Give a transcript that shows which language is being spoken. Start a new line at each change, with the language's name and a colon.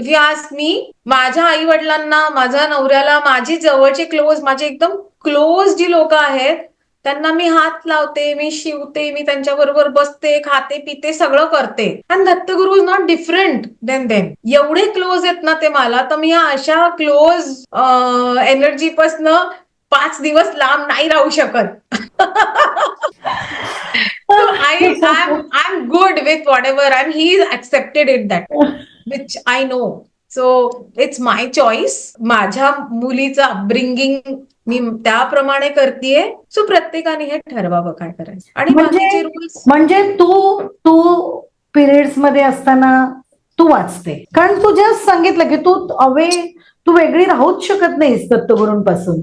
English: if you ask me,
Marathi: माझ्या आई वडिलांना, माझ्या नवऱ्याला, माझी जवळचे क्लोज, माझे एकदम क्लोज जी लोक आहेत त्यांना मी हात लावते, मी शिवते, मी त्यांच्याबरोबर बसते, खाते, पिते, सगळं करते.
English: And Dattaguru is not different then them.
Marathi: एवढे क्लोज आहेत ना ते मला, तर मी अशा क्लोज एनर्जी पासनं 5 दिवस लांब नाही राहू शकत.
English: So I'm good with whatever, and he's accepted it that, which I know. So it's my choice.
Marathi: माझ्या मुलीचं अपब्रिंगिंग मी त्याप्रमाणे करतेय. सो प्रत्येकाने हे ठरवावं काय करायचं. आणि बाकीचे रूल्स म्हणजे तू पिरियड्स मध्ये असताना तू वाचते, कारण तू जस्ट सांगितलं की तू वेगळी राहूच शकत नाहीस दत्तगुरूंपासून.